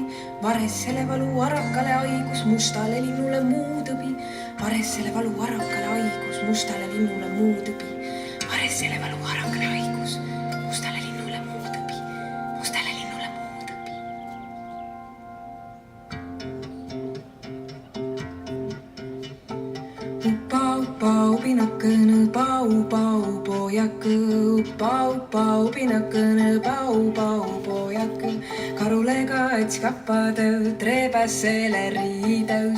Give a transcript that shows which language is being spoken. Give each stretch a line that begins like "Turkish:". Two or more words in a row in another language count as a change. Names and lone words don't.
Estonian: Varessele valu arakale haigus, mustale linnule muu tõbi. Varessele valu arakale haigus, mustale linnule muu tõbi. Varessele valu arakale haigus, mustale linnule muu tõbi. Mustale linnule muu tõbi.
Võro: Upa, upa, upinakõne, pau, pau, pojakõ. Upa, upa, upinakõne, pau, pau, pojakõ. Karule kats kappadõu, treebässele riidõus.